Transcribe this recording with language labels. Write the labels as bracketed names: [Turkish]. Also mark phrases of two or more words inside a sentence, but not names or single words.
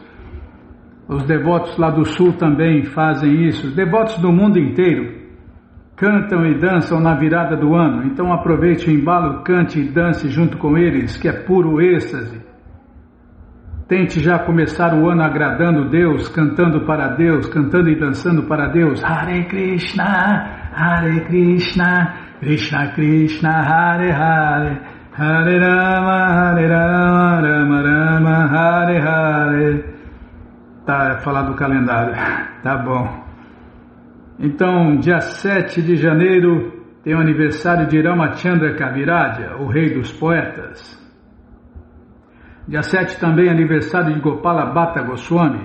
[Portuguese] Os devotos lá do sul também fazem isso, os devotos do mundo inteiro cantam e dançam na virada do ano, então aproveite o embalo, cante e dance junto com eles, que é puro êxtase. Tente já começar o ano agradando Deus, cantando para Deus, cantando e dançando para Deus. [Sanskrit] हरे कृष्ण, कृष्ण कृष्ण, हरे हरे, हरे राम, राम राम, हरे हरे. [Portuguese] Tá, falar do calendário, tá bom. Então, dia 7 de janeiro tem o aniversário de Ramachandra Kaviraja, o rei dos poetas. Dia 7 também aniversário de Gopala Bhatta Goswami.